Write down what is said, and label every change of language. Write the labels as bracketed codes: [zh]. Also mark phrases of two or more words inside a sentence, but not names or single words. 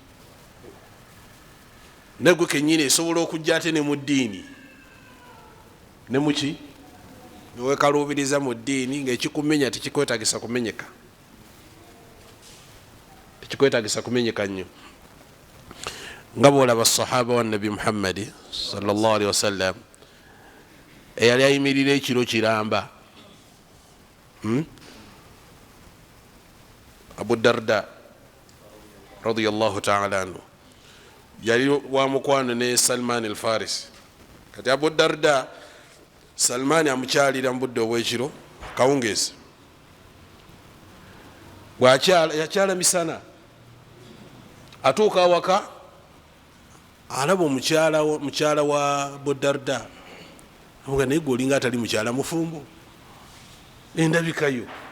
[lg] Negwe kennyini esobola okujja ate ne mu ddiini ne muki newekaluubiriza mu ddiini ng'ekikumenya tekikwetagisa kumenyeka, tekikwetagisa kumenyeka nnyo. Nga bwolaba sahaba wa nabi Muhammadi [ar] صلى الله عليه وسلم [lg] eyali ayimirira ekiro kiramba, Abu Darda [ar] رضي الله تعالى عنه [lg] yali wa mukwano ne Salman al-Farisi. Kati Abu Darda Salman amukyalira mu budde obw'ekiro kawungeezi, yakyala misana, atuuka awaka alaba mukyala wa Abu Darda, amuga naye gwe olinga atali mukyala mufumbo, endabikayo.